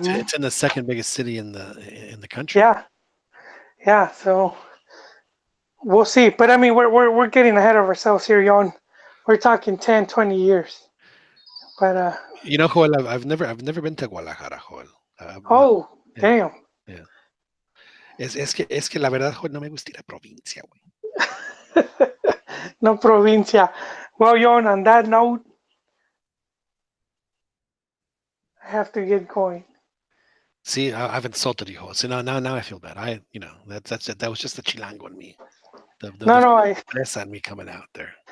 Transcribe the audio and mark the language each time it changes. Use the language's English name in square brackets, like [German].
[English] it's in the second biggest city in the country. yeah, yeah. So we'll see. But I mean, we're getting ahead of ourselves here, Yon. We're talking 10, 20 years. But You know, Joel, I've never been to Guadalajara, Joel. No, oh, yeah, damn. yeah. [Spanish] Es que la verdad, Joel, no me gusta ir a provincia, güey. No provincia. [English] Well, Yon, on that note, I have to get going. See, I've insulted you, Joel. So now I feel bad. That was just the chilango in me, No, the no, fresa in me coming out there.